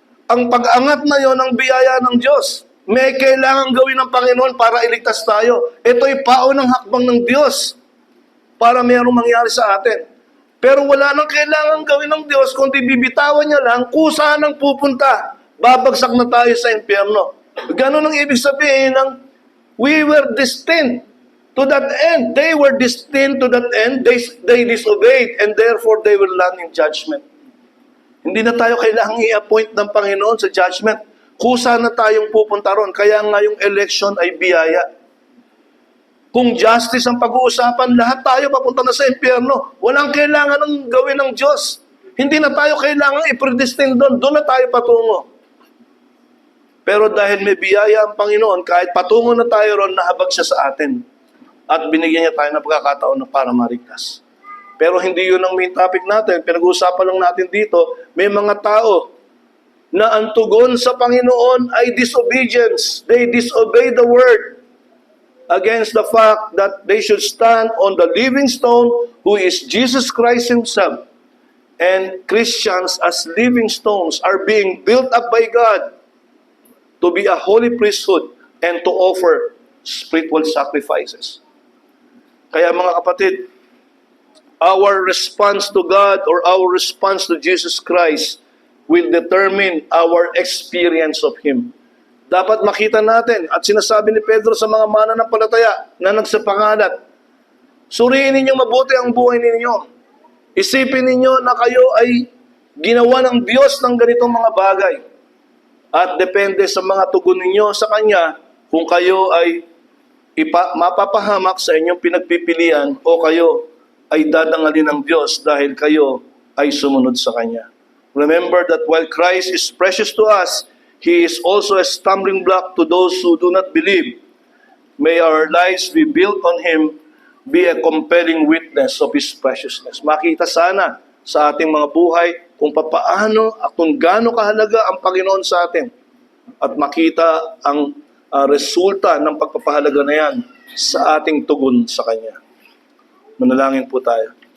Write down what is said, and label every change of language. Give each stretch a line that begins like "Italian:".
Filipino: Ang pag-angat na yon ang biyaya ng Diyos. May kailangang gawin ng Panginoon para iligtas tayo. Ito'y paunang hakbang ng Diyos para mayroong mangyari sa atin. Pero wala nang kailangan gawin ng Diyos, kundi bibitawan niya lang kung saan ang pupunta. Babagsak na tayo sa impyerno. Ganon ang ibig sabihin ng
English: we were destined to that end. They were destined to that end. They disobeyed and therefore they will land in judgment.
Filipino: Hindi na tayo kailangang i-appoint ng Panginoon sa judgment. Kusa na tayong pupunta ron. Kaya nga yung election ay biyaya. Kung justice ang pag-uusapan, lahat tayo papunta na sa impyerno. Walang kailangan ng gawin ng Diyos. Hindi na tayo kailangan i-predestine doon. Doon na tayo patungo. Pero dahil may biyaya ang Panginoon, kahit patungo na tayo ron, nahabag siya sa atin. At binigyan niya tayo ng pagkakataon na para marigtas. Pero hindi yun ang main topic natin. Pinag-uusapan lang natin dito, may mga tao na ang tugon sa Panginoon ay disobedience.
English: They disobey the word against the fact that they should stand on the living stone who is Jesus Christ Himself. And Christians as living stones are being built up by God to be a holy priesthood and to offer spiritual sacrifices.
Filipino: Kaya mga kapatid,
English: our response to God or our response to Jesus Christ will determine our experience of Him.
Filipino: Dapat makita natin, at sinasabi ni Pedro sa mga mananampalataya na nagsapangalat, suriin ninyong mabuti ang buhay ninyo. Isipin ninyo na kayo ay ginawa ng Diyos ng ganitong mga bagay. At depende sa mga tugon ninyo sa Kanya kung kayo ay mapapahamak sa inyong pinagpipilian o kayo ay dadangalin ng Diyos dahil kayo ay sumunod sa Kanya.
English: Remember that while Christ is precious to us, He is also a stumbling block to those who do not believe. May our lives be built on Him, be a compelling witness of His preciousness.
Filipino: Makita sana sa ating mga buhay kung papaano at kung gaano kahalaga ang Panginoon sa atin. At makita ang resulta ng pagpapahalaga na yan sa ating tugon sa Kanya. Manalangin po tayo.